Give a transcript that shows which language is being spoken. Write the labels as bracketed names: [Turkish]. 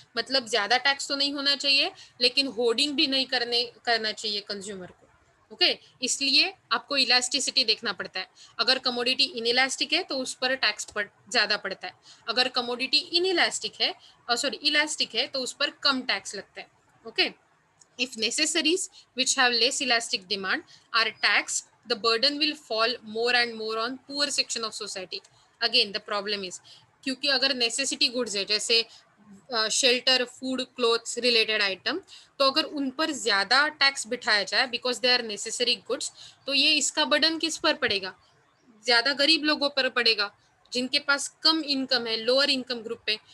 [Hindi] मतलब ज़्यादा टैक्स तो नहीं होना चाहिए लेकिन होर्डिंग भी नहीं करना चाहिए कंज्यूमर को. ओके, इसलिए आपको इलास्टिसिटी देखना पड़ता है. अगर कमोडिटी इनइलास्टिक है तो उस पर टैक्स ज़्यादा पड़ता है. अगर कमोडिटी इनइलास्टिक है इलास्टिक है तो उस पर कम टैक्स लगता है. [English] Okay, if necessaries which have less elastic demand are taxed, the burden will fall more and more on poor section of society. Again the problem is [Hindi] क्योंकि अगर नेसेसिटी गुड्स है जैसे shelter, food, clothes related item, तो अगर उन पर ज़्यादा tax बिठाया जाए [English] because they are necessary goods, [Hindi] तो ये इसका बर्डन किस पर पड़ेगा, ज़्यादा गरीब लोगों पर पड़ेगा जिनके पास कम इनकम है, लोअर इनकम ग्रुप पे.